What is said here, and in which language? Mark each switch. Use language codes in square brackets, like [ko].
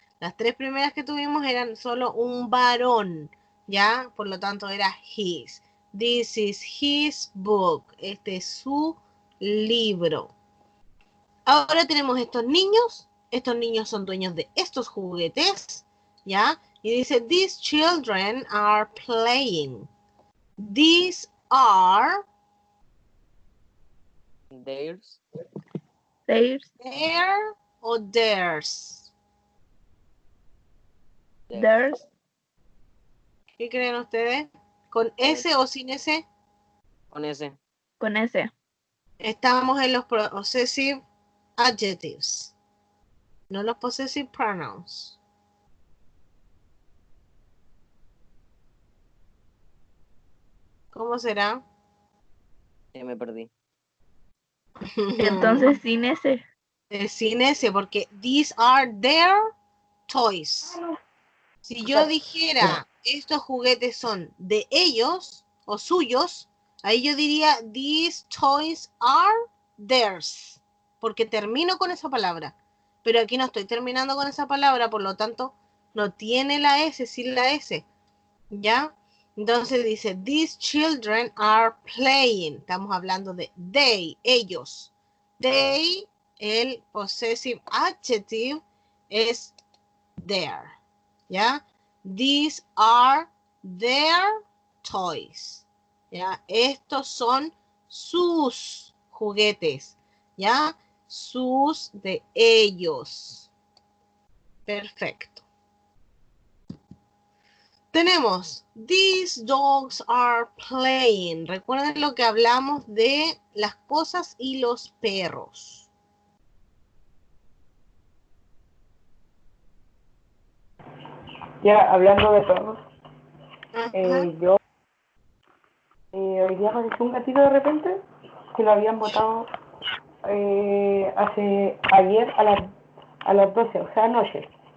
[es] Las tres primeras que tuvimos eran solo un varón. ¿Ya? Por lo tanto era his. [en] This is his book. [es] Este es su libro. Ahora tenemos estos niños. Estos niños son dueños de estos juguetes. ¿Ya? Y dice, [en] these children are playing. These are Theirs. their o theirs. [es] ¿Qué creen ustedes? ¿Con S o sin S? Con ese. Estamos en los possessive adjectives, no los possessive pronouns. ¿Cómo será? Ya me perdí. Entonces sin ese. Sin S, porque [en] these are their toys. [es] Si yo dijera estos juguetes son de ellos o suyos, ahí yo diría [en] these toys are theirs, [es] porque termino con esa palabra. Pero aquí no estoy terminando con esa palabra, por lo tanto no tiene la S, sin la S. ¿Ya? Entonces dice, [en] these children are playing. [es] Estamos hablando de they, ellos. They, el possessive adjective es their. ¿Ya? [en] These are their toys. ¿Ya? [es] Estos son sus juguetes. ¿Ya? Sus de ellos. Perfecto. [en] Tenemos, these dogs are playing. [es] Recuerden lo que hablamos de las cosas y los perros. Ya hablando de perros, Ajá. yo hoy día apareció un gatito de repente que lo habían botado ayer a las 12, o sea, anoche.